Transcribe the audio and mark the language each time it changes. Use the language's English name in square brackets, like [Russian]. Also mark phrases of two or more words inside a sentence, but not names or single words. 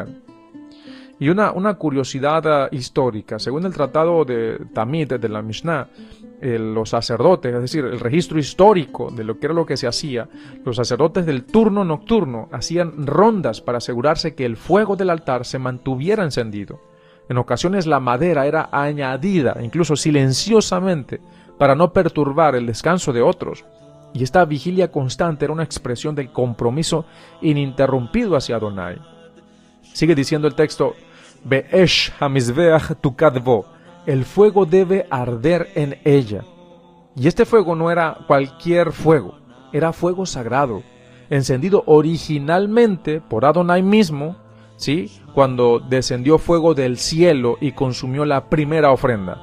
[Spanish] Y una curiosidad histórica, según el tratado de Tamid de la Mishnah, los sacerdotes, es decir, el registro histórico de lo que era lo que se hacía, los sacerdotes del turno nocturno hacían rondas para asegurarse que el fuego del altar se mantuviera encendido. En ocasiones la madera era añadida, incluso silenciosamente, para no perturbar el descanso de otros. Y esta vigilia constante era una expresión del compromiso ininterrumpido hacia Adonai. Sigue diciendo el texto, [Hebrew] Be'esh hamizbeach tukadvo, [Spanish] el fuego debe arder en ella. Y este fuego no era cualquier fuego, era fuego sagrado, encendido originalmente por Adonai mismo, ¿sí?, cuando descendió fuego del cielo y consumió la primera ofrenda.